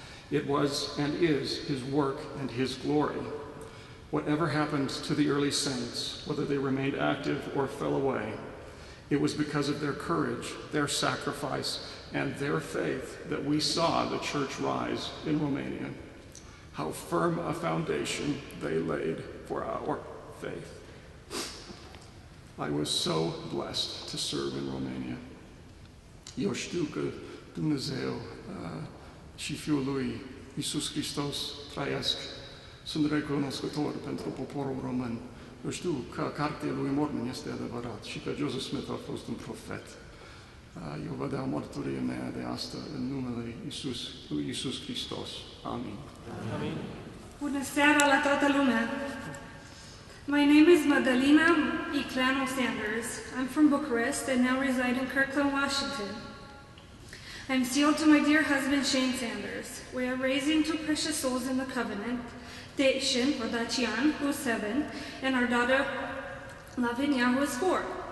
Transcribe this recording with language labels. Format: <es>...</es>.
<en>It was and is his work and his glory. Whatever happened to the early saints, whether they remained active or fell away, it was because of their courage, their sacrifice, and their faith that we saw the church rise in Romania. How firm a foundation they laid for our faith. I was so blessed to serve in Romania.</en> <ro>Eu știu că Dumnezeu și Fiul lui Iisus Hristos trăiesc. Sunt recunoscător pentru poporul român. Eu știu că cartea lui Mormon este adevărat și că Joseph Smith a fost un profet. Eu vă dau mărturie mea de asta în numele lui Iisus Hristos. Amin. Amin. Bună seara la toată lumea.</ro> <en>My name is Madalina Icleano Sanders. I'm from Bucharest and now reside in Kirkland, Washington. I'm sealed to my dear husband, Shane Sanders. We are raising two precious souls in the covenant, Dacian, or Dacian, who is 7, and our daughter, Lavinia, who is 4.</en>